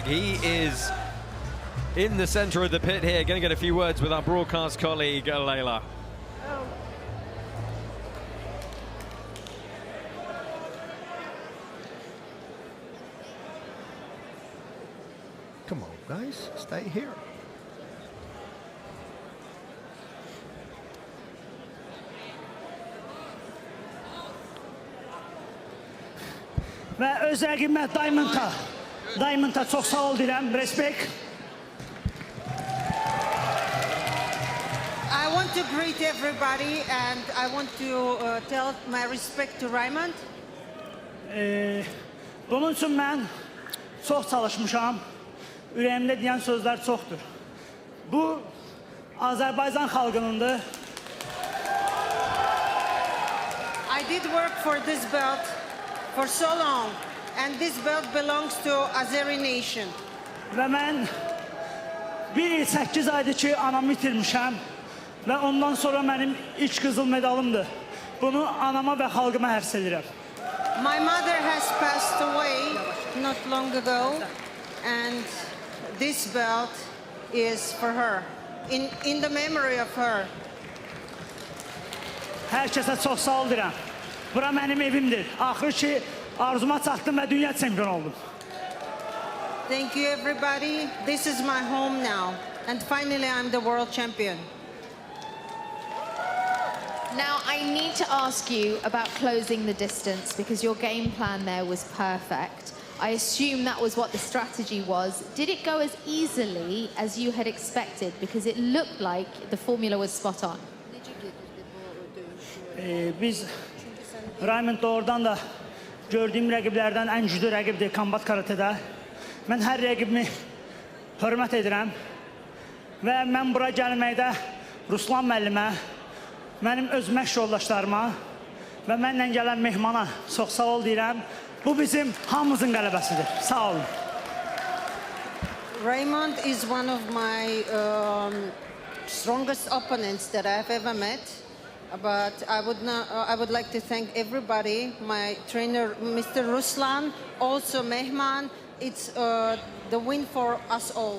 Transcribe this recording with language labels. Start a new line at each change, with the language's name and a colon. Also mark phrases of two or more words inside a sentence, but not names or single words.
English: He is in the center of the pit here. Going to get a few words with our broadcast colleague, Layla. Come on, guys. Stay here.
Azerbaijani: Və öz rəqibimə Diamond'a çox sağ ol deyirəm, respect.
English: I want to greet everybody and I want to tell my respect to Raymond.
Azerbaijani: Bunun üçün mən çox çalışmışam. Ürəyimdə deyən sözlər çoxdur. Bu Azərbaycan xalqınındır.
English: I did work for this belt for so long, and this belt belongs to Azeri nation.
Azerbaijani: Və mən 1 il 8 aydır ki, anamı itirmişəm və ondan sonra mənim ilk qızıl medalımdır. Bunu anama və xalqıma hərs edirəm.
English: My mother has passed away not long ago, and this belt is for her, in the memory of her.
Azerbaijani: Hər kəsə çox sağ ol deyirəm. Bura mənim evimdir. Axır ki, arzuma çatdım və dünya çempionu oldum.
English: Thank you, everybody. This is my home now, and finally I'm the world champion. Now, I need to ask you about closing the distance because your game plan there was perfect. I assume that was what the strategy was. Did it go as easily as you had expected? Because it looked like the formula was spot on.
Azerbaijani: Biz Raymond doğrudan da gördüyüm rəqiblərdən ən güclü rəqibdir kombat karatedə. Mən hər rəqibimi hörmət edirəm və mən bura gəlməkdə Ruslan müəllimə, mənim öz məşq yoldaşlarıma və mənlə gələn mehmana çox sağ ol deyirəm. Bu bizim hamımızın qələbəsidir. Sağ olun.
English: Raymond is one of my strongest opponents that I've ever met. But I would like to thank everybody, my trainer, Mr. Ruslan, also Mehman. It's the win for us all.